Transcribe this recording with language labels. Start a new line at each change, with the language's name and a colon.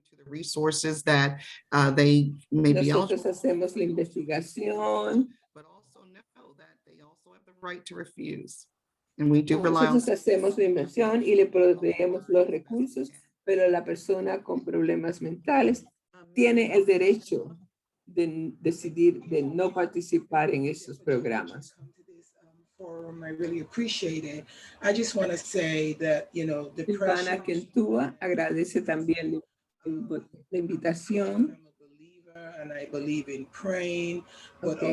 English: Resources that they may be
Spanish: Nosotros
English: eligible,
Spanish: hacemos la investigación.
English: but also know that they also have the right to refuse. And we do rely on.
Spanish: Nosotros hacemos la inversión y le proveemos los recursos, pero la persona con problemas mentales tiene el derecho de decidir de no participar en esos programas.
English: I really appreciate it. I just want to say that, you know,
Spanish: Silvana Quentúa agradece también la invitación.
English: And I believe in praying, but